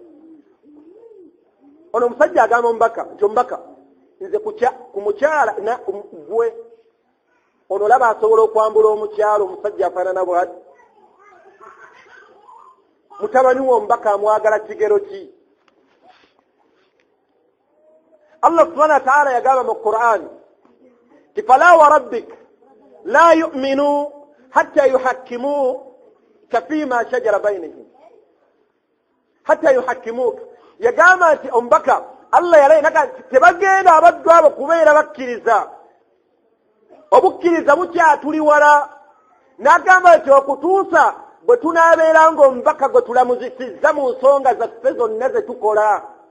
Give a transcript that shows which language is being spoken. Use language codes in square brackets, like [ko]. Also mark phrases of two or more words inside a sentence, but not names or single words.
[lg] ono omusajja agamba omubaka nti omubaka nze ku mukyala gwe ono olaba asobola okwambula omukyala omusajja afaanana bwati mutabani w'omubaka amwagala kigero ki Allah [ar] سبحانه وتعالى [lg] yagamba mu Qur'an [ar] فلا وربك لا يؤمنون حتى يحكموك فيما شجر بينهم حتى يحكموك [lg] yagamba nti omubaka Allah yalaga tebagenda abaddu abo kubeera bakkiriza obukkiriza bukyatuli wala n'agamba nti okutuusa bwe tunaabeera ng'omubaka gwe tulamuzisizza mu nsonga zaffe zonna ze tukola